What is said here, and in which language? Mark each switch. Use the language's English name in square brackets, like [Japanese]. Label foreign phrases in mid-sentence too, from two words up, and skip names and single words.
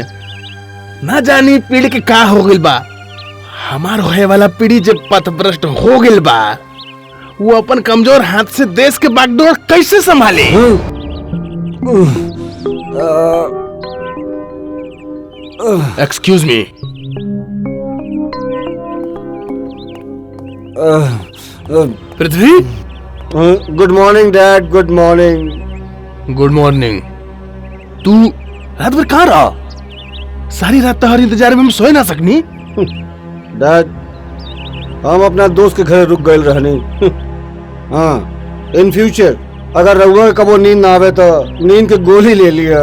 [Bhojpuri] न जानी पीढ़ी के का हो गिल बा। हमार होए वाला पीढ़ी जब पथभ्रष्ट हो गिल बा, वो अपन कमजोर हाथ से देश के बागडोर कैसे संभाले? [English] Excuse me. [Bhojpuri] पृथ्वी। [English] Good morning Dad, good morning. Good morning. [Bhojpuri] तू रात भर कहाँ रहा? सारी रात तोहर इंतजार में हम सोए ना सकनी। डैड हम अपना दोस्त के घर रुक गए रहनी। हाँ, [English] in future [Bhojpuri] अगर रउआ कबो नींद ना आवे तो नींद के गोली ले लिया।